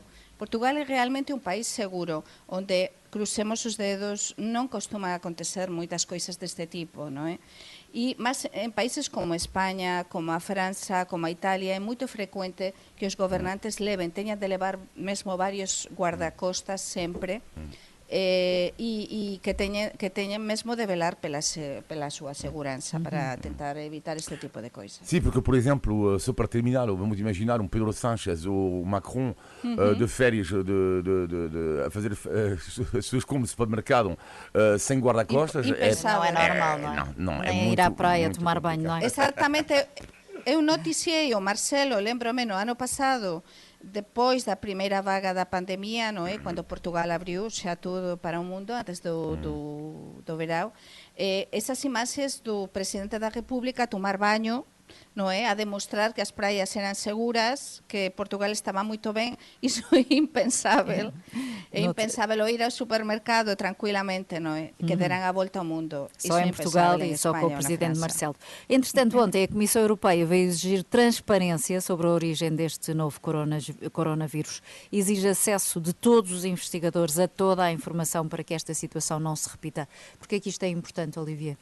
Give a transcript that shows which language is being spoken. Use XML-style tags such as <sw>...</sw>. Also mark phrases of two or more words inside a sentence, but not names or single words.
<gl>Portugal é realmente un país seguro, onde, crucemos os dedos, non costuma acontecer moitas coisas deste tipo, non é? E mas en países como España, como a França, como a Italia, é moito frecuente que os gobernantes teñan de levar mesmo varios guardacostas sempre, e que teñen mesmo de velar pela súa segurança para tentar evitar este tipo de coisas.</gl> <pt>Sim, porque, por exemplo, só para terminar, vamos imaginar um Pedro Sánchez ou Macron de férias a fazer as suas compras de supermercado sem guarda-costas. Não é normal, não é? Nem ir à praia tomar banho, não é? Exatamente. Eu noticiei o Marcelo, lembro-me, no ano passado, depois da primeira vaga da pandemia,</pt> <gl>non é? Quando Portugal abriu xa tudo para o mundo antes do verão, esas imaxes do presidente da República a tomar baño, non é? A demostrar que as praias eran seguras, que Portugal estaba moito ben. Iso é impensável. É impensável ir ao supermercado tranquilamente, non é? Que deran a volta ao mundo.</gl> <pt>Só em Portugal e só com o presidente Marcelo. Entretanto, ontem a Comissão Europeia veio exigir transparência sobre a origem deste novo coronavírus. Exige acesso de todos os investigadores a toda a informação para que esta situação não se repita. Por que é que isto é importante, Olivier?</pt>